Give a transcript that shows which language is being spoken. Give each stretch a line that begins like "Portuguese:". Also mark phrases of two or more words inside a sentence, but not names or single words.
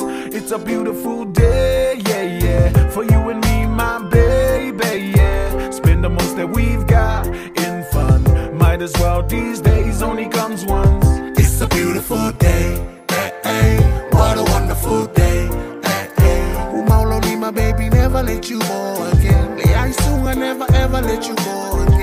English: It's a beautiful day, yeah, yeah. For you and me, my baby, yeah. Spend the most that we've got in fun. Might as well, these days only comes once. It's a beautiful day, hey, hey. What a wonderful day, hey, hey.
Samoan: Umaulo lima
English: baby never let you go again.
Samoan: Le ai sunga
English: never ever let you go